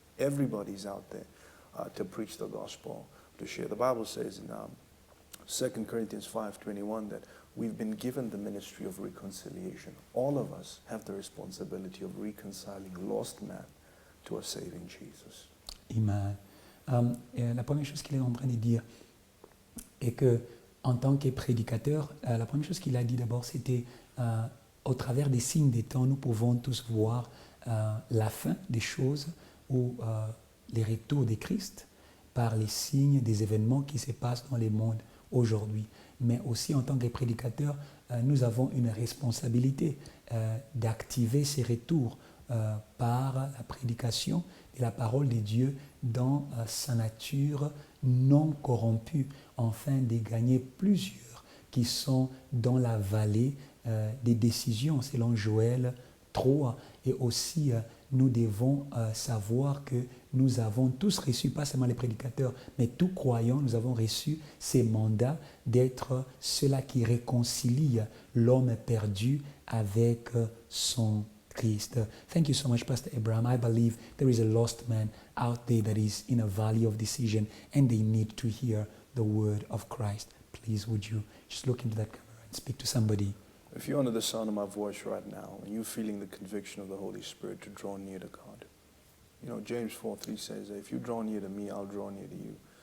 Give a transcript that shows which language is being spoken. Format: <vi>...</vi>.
<en>Everybody's out there to preach the gospel, to share. The Bible says in 2 Corinthians 5:21 that we've been given the ministry of reconciliation. All of us have the responsibility of reconciling lost man to a saving Jesus. Amen.</en> <fr>La première chose qu'il est en train de dire est que, en tant que prédicateur, la première chose qu'il a dit d'abord, c'était au travers des signes des temps, nous pouvons tous voir la fin des choses ou les retours de Christ par les signes des événements qui se passent dans le monde aujourd'hui. Mais aussi en tant que prédicateur, nous avons une responsabilité d'activer ces retours par la prédication de la parole de Dieu dans sa nature non corrompue, afin de gagner plusieurs qui sont dans la vallée des décisions, selon Joël 3. Et aussi, nous devons savoir que nous avons tous reçu, pas seulement les prédicateurs, mais tous croyants, nous avons reçu ces mandats d'être ceux-là qui réconcilient l'homme perdu avec son Christ.</fr> <en>Thank you so much, Pastor Abraham. I believe there is a lost man out there that is in a valley of decision and they need to hear the word of Christ. Please, would you just look into that camera and speak to somebody? If you're under the sound of my voice right now and you're feeling the conviction of the Holy Spirit to draw near to God, James 4:3 says that if you draw near to me, I'll draw near to you.</en>